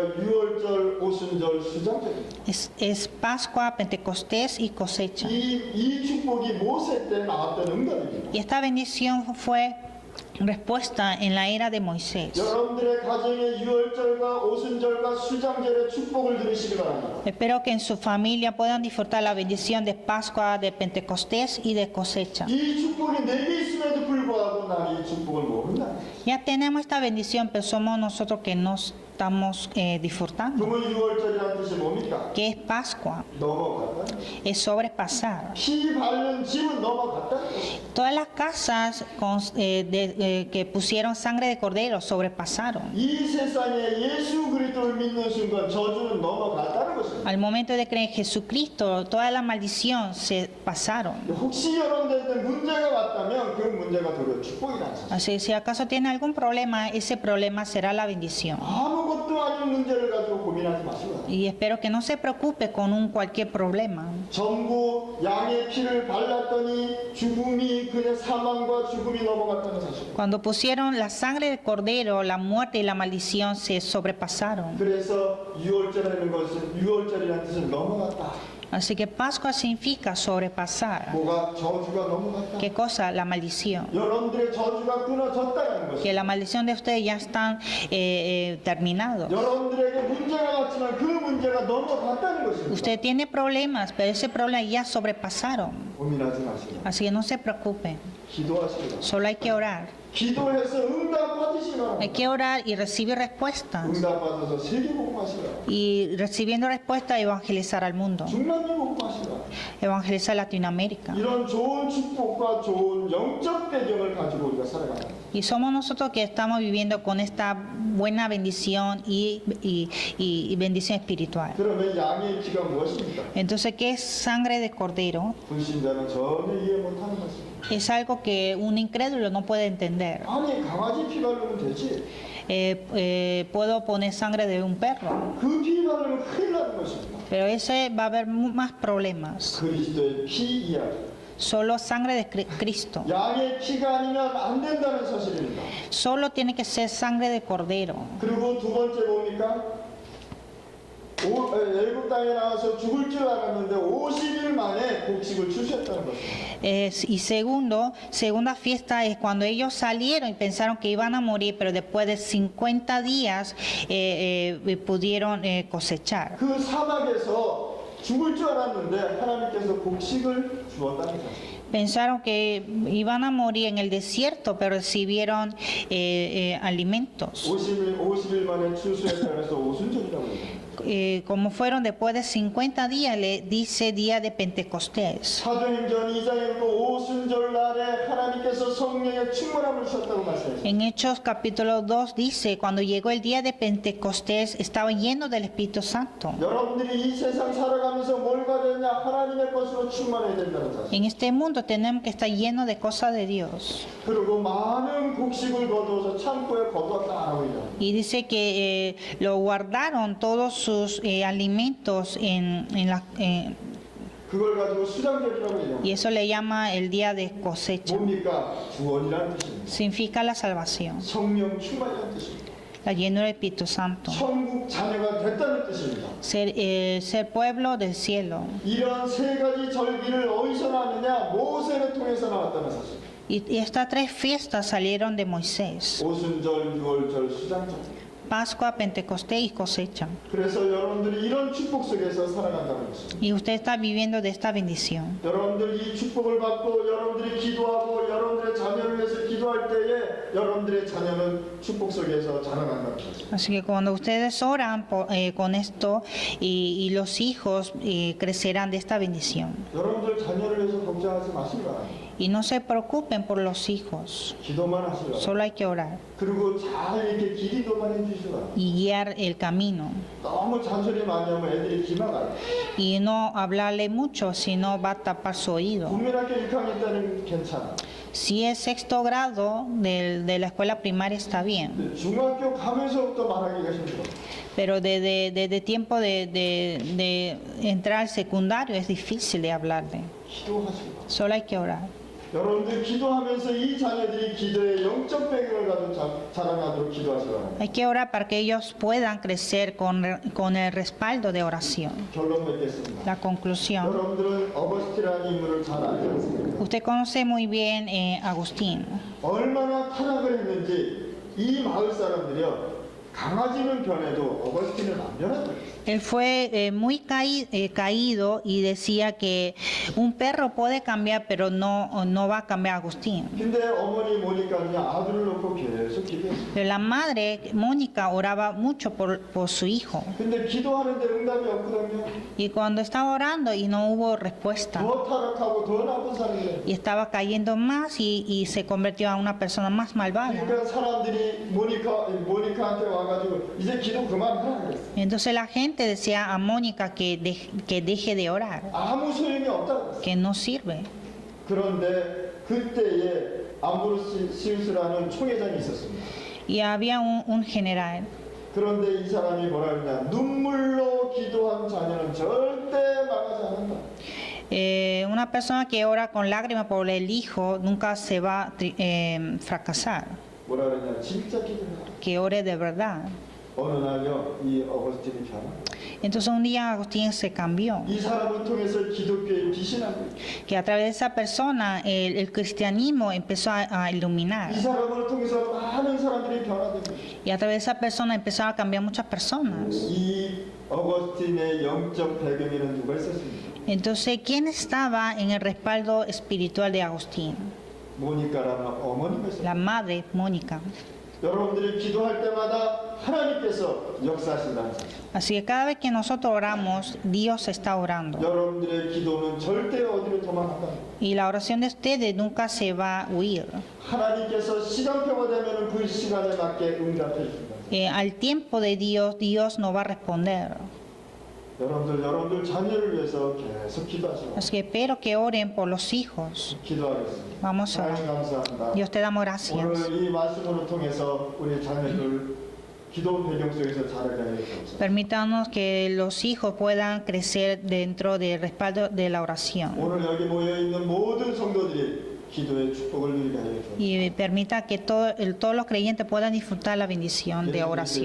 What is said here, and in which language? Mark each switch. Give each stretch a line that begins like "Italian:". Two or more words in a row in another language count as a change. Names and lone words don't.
Korean: 유월절, 오순절, 수장절입니다.
Spanish: Es Pascua, Pentecostés y cosecha.
Korean: 이 축복이 모세 때 나왔던 응답입니다.
Spanish: Y esta bendición fue respuesta en la era de Moisés.
Korean: 여러분들의 가정에 유월절과 오순절과 수장절의 축복을 들으시기 바랍니다.
Spanish: Espero que en su familia puedan disfrutar la bendición de Pascua, de Pentecostés y de cosecha.
Korean: 이 축복이 내게 있음에도 불구하고 나는 이 축복을 모른다.
Spanish: Ya tenemos esta bendición, pero somos nosotros que no estamos disfrutando.
Korean: 그러면 6월절이라는 뜻이 뭡니까?
Spanish: ¿Qué es Pascua?
Korean: 넘어갔다는 거죠.
Spanish: Es sobrepasar.
Korean: 피 바른 집은 넘어갔다는 거죠.
Spanish: Todas las casas que pusieron sangre de cordero sobrepasaron.
Korean: 이 세상에 예수 그리스도를 믿는 순간 저주는 넘어갔다는 것입니다.
Spanish: Al momento de creer en Jesucristo, toda la maldición se pasaron.
Korean: 혹시 여러분들한테 문제가 왔다면 그 문제가 도리어 축복이라는 사실.
Spanish: Así que si acaso tiene algún problema, ese problema será la bendición.
Korean: 아무것도 아닌 문제를 가지고 고민하지 마시고
Spanish: Y espero que no se preocupe con cualquier problema.
Korean: 전부 양의 피를 발랐더니 죽음이 그냥 사망과 죽음이 넘어갔다는 사실.
Spanish: Cuando pusieron la sangre del cordero, la muerte y la maldición se sobrepasaron.
Korean: 그래서 6월절이라는 뜻은 넘어갔다.
Spanish: Así que Pascua significa sobrepasar.
Korean: 뭐가 저주가 넘어갔다.
Spanish: ¿Qué cosa? La maldición.
Korean: 여러분들의 저주가 끊어졌다는
Spanish: Que
Korean: 것이.
Spanish: la maldición de ustedes ya están terminados.
Korean: 여러분들에게 문제가 왔지만 그 문제가 넘어갔다는 것입니다.
Spanish: Usted tiene problemas, pero ese problema ya sobrepasaron.
Korean: 고민하지 마시고
Spanish: Así que no se preocupe.
Korean: 기도하시고
Spanish: Solo hay que orar.
Korean: 기도해서 응답 받으시기
Spanish: Hay
Korean: 바랍니다.
Spanish: que orar y recibir respuestas.
Korean: 응답 받아서 세계복음하시라.
Spanish: Y recibiendo respuestas, evangelizar al mundo.
Korean: 중남미복음하시라.
Spanish: Evangelizar Latinoamérica.
Korean: 이런 좋은 축복과 좋은 영적 배경을 가지고 우리가 살아가는 거예요.
Spanish: Y somos nosotros que estamos viviendo con esta buena bendición y bendición espiritual.
Korean: 그러면 양의 피가 무엇입니까?
Spanish: Entonces, ¿qué es sangre de cordero?
Korean: 불신자는 전혀 이해 못하는 것입니다.
Spanish: Es algo que un incrédulo no puede entender.
Korean: 아니 강아지 피 바르면 되지.
Spanish: Puedo poner sangre de un perro,
Korean: 그 피 바르면 큰일 나는 것입니다.
Spanish: pero ese va a haber más problemas.
Korean: 그리스도의 피 이야기.
Spanish: Solo sangre de Cristo.
Korean: 양의 피가 아니면 안 된다는 사실입니다.
Spanish: Solo tiene que ser sangre de cordero.
Korean: 그리고 두 번째 뭡니까? 애굽 땅에 나와서 죽을 줄 알았는데 50일 만에 곡식을 주셨다는 것입니다.
Spanish: Y segunda fiesta es cuando ellos salieron y pensaron que iban a morir, pero después de 50 días pudieron cosechar.
Korean: 그 사막에서 죽을 줄 알았는데 하나님께서 곡식을 주었다는 사실.
Spanish: Pensaron que iban a morir en el desierto, pero recibieron alimentos.
Korean: 50일 만에 추수했다고 해서 오순절이라고 해요.
Spanish: Como fueron después de 50 días, le dice día de Pentecostés.
Korean: 사도행전 2장에도 오순절 날에 하나님께서 성령의 충만함을 주셨다고 말씀했어요.
Spanish: En Hechos capítulo 2 dice, cuando llegó el día de Pentecostés, estaba lleno del Espíritu Santo.
Korean: 여러분들이 이 세상 살아가면서 뭘 가져야 되냐? 하나님의 것으로 충만해야 된다는 사실.
Spanish: En este mundo tenemos que estar llenos de cosas de Dios.
Korean: 그리고 많은 곡식을 거두어서 창고에 거두었다라고 해요.
Spanish: Y dice que lo guardaron todos sus alimentos
Korean: 그걸 가지고 수장절이라고 해요.
Spanish: y eso le llama el día de cosecha.
Korean: 뭡니까? 구원이라는 뜻입니다.
Spanish: Significa la salvación,
Korean: 성령 충만이라는 뜻입니다.
Spanish: la llenura del Espíritu Santo,
Korean: 천국 자녀가 됐다는 뜻입니다.
Spanish: ser pueblo del cielo.
Korean: 이런 세 가지 절기를 어디서 나왔느냐? 모세를 통해서 나왔다는 사실.
Spanish: Y estas tres fiestas salieron de Moisés:
Korean: 오순절, 유월절, 수장절.
Spanish: Pascua, Pentecostés y cosecha.
Korean: 그래서 여러분들이 이런 축복 속에서 살아간다는 것입니다.
Spanish: Y usted está viviendo de esta bendición.
Korean: 여러분들이 이 축복을 받고 여러분들이 기도하고 여러분들의 자녀를 위해서 기도할 때에 여러분들의 자녀는 축복 속에서 자라난다는 것입니다.
Spanish: Así que cuando ustedes oran con esto y los hijos crecerán de esta bendición.
Korean: 여러분들 자녀를 위해서 걱정하지 마시기 바랍니다.
Spanish: Y no se preocupen por los hijos,
Korean: 기도만 하시기 바랍니다.
Spanish: solo hay que orar
Korean: 그리고 잘 이렇게 기도만 해주시기 바랍니다.
Spanish: y guiar el camino.
Korean: 너무 잔소리 많이 하면 애들이 기막아요.
Spanish: Y no hablarle mucho, sino va a tapar su oído.
Korean: 국민학교 6학년 때는 괜찮아.
Spanish: Si es sexto grado de la escuela primaria está bien,
Korean: 근데 중학교 가면서부터 말하기가 힘들어.
Spanish: pero desde tiempo de entrar al secundario es difícil de hablarle.
Korean: 기도하시기 바랍니다.
Spanish: Solo hay que orar.
Korean: 여러분들 기도하면서 이 자녀들이 기도의 영적 배경을 가지고 자라나도록 기도하시기 바랍니다.
Spanish: Hay que orar para que ellos puedan crecer con el respaldo de oración.
Korean: 결론 맺겠습니다.
Spanish: La conclusión.
Korean: 여러분들은 어거스티라는 인물을 잘 알지 않습니까?
Spanish: Usted conoce muy bien Agustín.
Korean: 얼마나 타락을 했는지 이 마을 사람들이요 강아지는 변해도 어거스틴은 안 변하더라고요.
Spanish: Él fue muy caído y decía que un perro puede cambiar, pero no va a cambiar a Agustín.
Korean: 근데 어머니 모니카는요 아들을 놓고 계속 기도했어요.
Spanish: Pero la madre, Mónica, oraba mucho por su hijo.
Korean: 근데 기도하는데 응답이 없거든요.
Spanish: Y cuando estaba orando y no hubo respuesta,
Korean: 더 타락하고 더 나쁜 사람이 돼요.
Spanish: y estaba cayendo más y se convirtió a una persona más malvada.
Korean: 그러니까 사람들이 모니카한테 와가지고 이제 기도 그만하라 그랬어요.
Spanish: Entonces la gente decía a Mónica que deje de orar,
Korean: 아무 소용이 없다고 그랬어요.
Spanish: que no sirve.
Korean: 그런데 그때에 암브로시우스라는 총회장이 있었습니다.
Spanish: Y había un general.
Korean: 그런데 이 사람이 뭐라 그러냐, 눈물로 기도한 자녀는 절대 망하지 않는다.
Spanish: Una persona que ora con lágrimas por el hijo nunca se va a fracasar,
Korean: 뭐라 그러냐, 진짜 기도해라.
Spanish: que ore de verdad.
Korean: 어느 날요, 이 어거스틴이 변화.
Spanish: Entonces un día Agustín se cambió,
Korean: 이 사람을 통해서 기독교의 빛이 나고,
Spanish: que a través de esa persona el cristianismo empezó a iluminar,
Korean: 이 사람을 통해서 많은 사람들이 변화되고,
Spanish: y a través de esa persona empezaron a cambiar muchas personas.
Korean: 이 어거스틴의 영적 배경에는 누가 있었습니까?
Spanish: Entonces, ¿quién estaba en el respaldo espiritual de Agustín?
Korean: 모니카라는 어머니가 있었어요.
Spanish: La madre, Mónica.
Korean: 여러분들이 기도할 때마다 하나님께서 역사하신다는 사실.
Spanish: Así que cada vez que nosotros oramos, Dios está orando.
Korean: 여러분들의 기도는 절대 어디로 도망간다.
Spanish: Y la oración de ustedes nunca se va a huir.
Korean: 하나님께서 시간표가 되면 그 시간에 맞게 응답해 주신다.
Spanish: Al tiempo de Dios, Dios nos va a responder.
Korean: 여러분들 자녀를 위해서 계속 기도하시고.
Spanish: Así que espero que oren por los hijos.
Korean: 기도하겠습니다.
Spanish: Vamos a
Korean: 하나님
Spanish: orar.
Korean: 감사합니다.
Spanish: Dios te damos gracias.
Korean: 오늘 이 말씀으로 통해서 우리 자녀들 기도 배경 속에서 자라게 하여 주옵소서.
Spanish: Permítanos que los hijos puedan crecer dentro del respaldo de la oración.
Korean: 오늘 여기 모여 있는 모든 성도들이 기도의 축복을 누리게 하여 주옵소서.
Spanish: Y permita que todos los creyentes puedan disfrutar la bendición de oración.